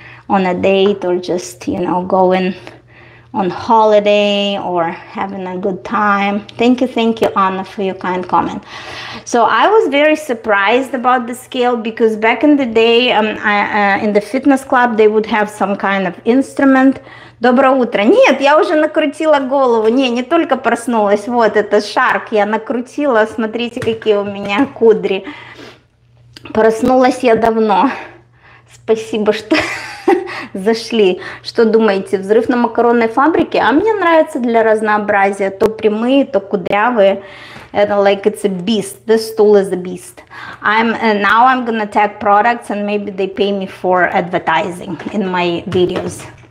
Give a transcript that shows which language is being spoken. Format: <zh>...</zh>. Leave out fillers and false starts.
<en>On a date, or just, going on holiday or having a good time. Thank you, Anna, for your kind comment. So I was very surprised about the scale, because back in the day, in the fitness club, they would have some kind of instrument.</en> <ru>Доброе утро. Нет, я уже накрутила голову. Не только проснулась. Вот, это шарк. Я накрутила. Смотрите, какие у меня кудри. Проснулась я давно. Спасибо, что зашли. Что думаете, взрыв на макаронной фабрике? А мне нравится для разнообразия. То прямые, то кудрявые.</ru> <en>Like it's a beast. This tool is a beast. Now I'm gonna tag products, and maybe they pay me for advertising in my videos.</en>